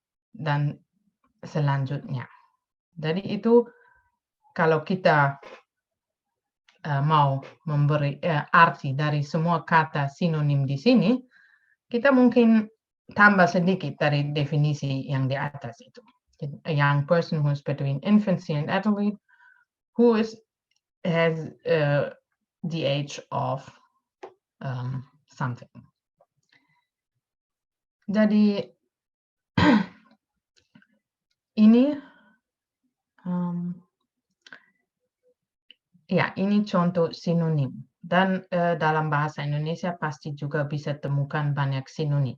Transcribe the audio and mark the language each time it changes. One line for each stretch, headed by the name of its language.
Indonesian: Dan selanjutnya. Jadi itu kalau kita mau memberi arti dari semua kata sinonim di sini, kita mungkin tambah sedikit dari definisi yang di atas itu.
English: A young person who is between infancy and adulthood, who has the age of something.
Indonesian: Jadi ini ya, ini contoh sinonim. Dan dalam bahasa Indonesia pasti juga bisa temukan banyak sinonim.